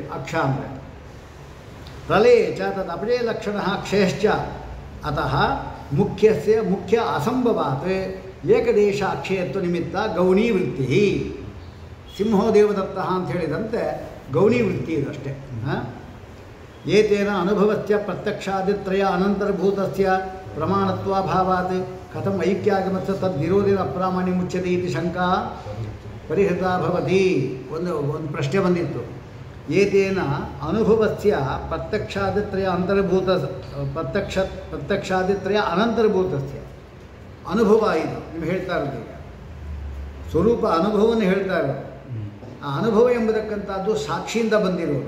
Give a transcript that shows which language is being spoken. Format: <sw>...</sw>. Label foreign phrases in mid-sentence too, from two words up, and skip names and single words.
<sa>ಅಕ್ಷ ಅಂದರೆ ಪ್ರಳಯ ಚ ತದ್ ಅಪಜಯ ಲಕ್ಷಣ ಕ್ಷಯಶ್ಚ ಅತಃ ಮುಖ್ಯ ಅಸಂಭವಾತ್ ಏಕದೇಶ ಅಕ್ಷಯತ್ವ ನಿಮಿತ್ತ ಗೌಣೀ ವೃತ್ತಿ. ಸಿಂಹೋ ದೇವದತ್ತ</sa> <kn>ಅಂತ ಹೇಳಿದಂತೆ</kn> <sa>ಗೌಣೀ ವೃತ್ತಿ</sa> <kn>ಇದಷ್ಟೇ.</kn> <sa>ಏತೇನ ಅನುಭವಸ್ಯ ಪ್ರತ್ಯಕ್ಷಾದಿತ್ರಯ ಅನಂತರ್ಭೂತಸ್ಯ ಪ್ರಮಾಣತ್ವಾಭಾವಾತ್ ಕಥಂ ಐಕ್ಯಾಗಮಸ್ಯ ತದ್ ನಿರೋಧೇನ ಅಪ್ರಾಮಾಣ್ಯ ಮುಚ್ಯತೆ ಇತಿ ಶಂಕಾ ಪರಿಹೃತ ಭವತಿ.</sa> <kn>ಒಂದು ಪ್ರಶ್ನೆ ಬಂದಿತ್ತು.</kn> <sa>ಏತೇನ ಅನುಭವಸ್ಯ ಪ್ರತ್ಯಕ್ಷಾದಿತ್ರಯ ಪ್ರತ್ಯಕ್ಷಾದಿತ್ರಯ ಅನಂತರ್ಭೂತಸ್ಯ.</sa> <kn>ಅನುಭವ ಇದು ನೀವು ಹೇಳ್ತಾ ಇರೋದು. ಈಗ ಸ್ವರೂಪ ಅನುಭವವನ್ನು ಹೇಳ್ತಾ ಇರೋದು. ಆ ಅನುಭವ ಎಂಬತಕ್ಕಂಥದ್ದು ಸಾಕ್ಷಿಯಿಂದ ಬಂದಿರೋದು.</kn>